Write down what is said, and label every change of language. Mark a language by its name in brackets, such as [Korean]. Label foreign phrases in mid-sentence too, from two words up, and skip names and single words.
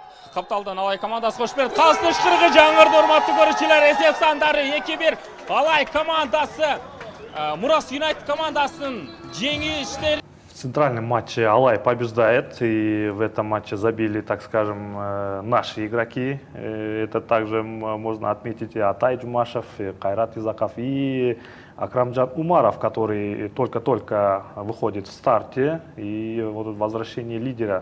[Kyrgyz] Капталдан Алай командасы кош берди. Калыстын ышкырыгы жаңырды, урматтуу көрүүчүлөр. Эсеп сандары 2-1. Алай командасы Мурас Юнайтед командасынын жеңилиштери. [Russian] В центральном матче Алай побеждает, и в этом матче забили, так скажем, наши игроки. Это также можно отметить и Атай Джумашев, и Кайрат Изаков, и Акрамджан Умаров, который только-только выходит в старте, и вот возвращение лидера.